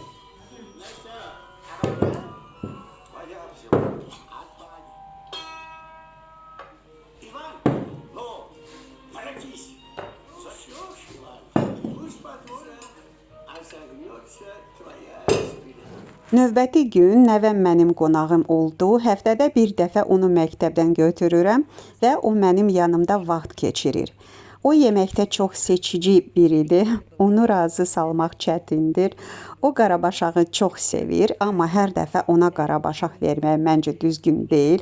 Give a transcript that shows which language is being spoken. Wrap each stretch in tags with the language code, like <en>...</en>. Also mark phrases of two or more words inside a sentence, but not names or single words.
<ru>Ну что, пойдем сегодня. Отпадем. Иван, ну, воротись. Заснешь, Иван, пусть потворит, а согнется твоя спина.</ru> <az>Növbəti gün nəvəm mənim qonağım oldu. Həftədə bir dəfə onu məktəbdən götürürəm və o mənim yanımda vaxt keçirir. O yeməkdə çox seçici biridir. Onu razı salmaq çətindir. O qarabaşağı çox sevir, amma hər dəfə ona qarabaşaq vermək məncə düzgün deyil.</az>